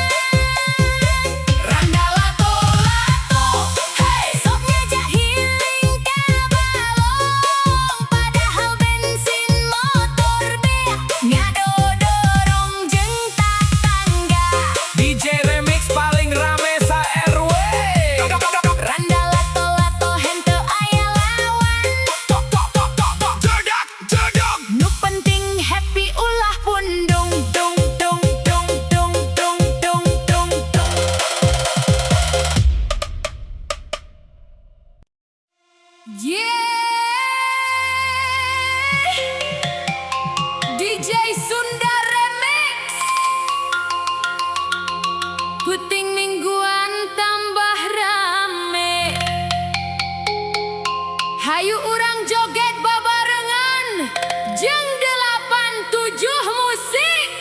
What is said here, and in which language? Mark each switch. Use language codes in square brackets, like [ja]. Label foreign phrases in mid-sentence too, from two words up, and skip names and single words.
[su] Randa lato-lato, hey, sok ngajak healing ka balong padahal bensin motor beak ngadodorong jeung tatangga. [en] DJ remix [su] paling rame sa RW. Randa lato-lato henteu aya lawan. Jadak. Nu penting happy ulah pundung dung dung dung dung dung dung dung dung. DJ Sunda Remix. Puting mingguan tambah rame. Hayu urang joget babarengan jeung 87 musik.